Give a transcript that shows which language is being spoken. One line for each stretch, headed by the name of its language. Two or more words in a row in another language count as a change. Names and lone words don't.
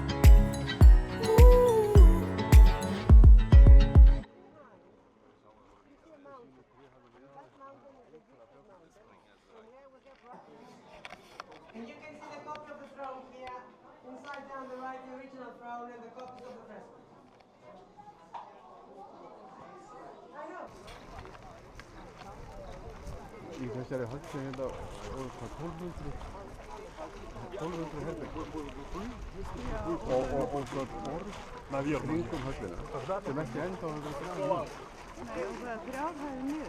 English: And you can see the copy of the throne here, inside down the right, the original throne and the copies of the fresco. I know.
Icelandic: Í þessari höllu hérna voru hvað 1200 herbergi og svo borð kringum höllina sem ekki ennþá hefur verið grafið niður. Nei, og það er 3 hæðir niður.